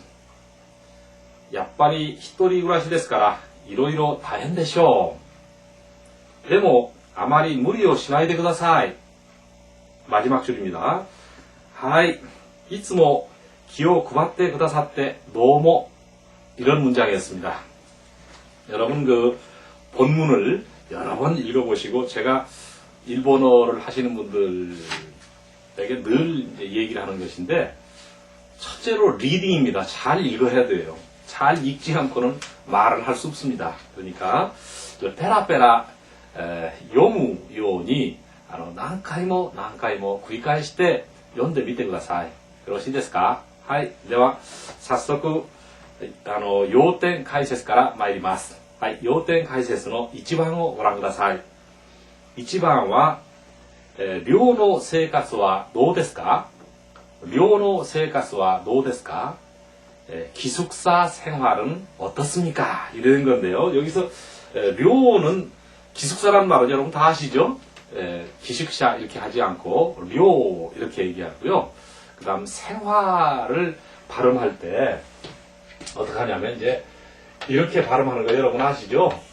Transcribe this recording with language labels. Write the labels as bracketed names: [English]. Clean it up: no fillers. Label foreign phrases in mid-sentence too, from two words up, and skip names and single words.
[Japanese] やっぱり一人暮らしですからいろいろ大変でしょう。でもあまり無理をしないでください。마지막줄입니다。はい。いつも気を配ってくださってどうも [Korean] 이런 문장이었습니다. 여러분 그 본문을 여러 번 읽어보시고 제가 일본어를 하시는 분들에게 늘 얘기를 하는 것인데 첫째로 리딩입니다. 잘 읽어야 돼요. 잘 읽지 않고는 말을 할 수 없습니다. 그러니까 페라페라 [Japanese] 読むように何回も繰り返して読んでみてください。よろしいですか？はい。では早速要点解説から参ります。はい。要点解説の1番をご覧ください。1番は、寮の生活はどうですか？寮の生活はどうですか？ [Korean] 기숙사 생활은 어떻습니까? 이런 건데요. 여기서 료는 기숙사라는 말은 여러분 다 아시죠? 기숙사 이렇게 하지 않고 료 이렇게 얘기하고요. 그 다음 생활을 발음할 때 어떻게 하냐면 이제 이렇게 발음하는 거 여러분 아시죠?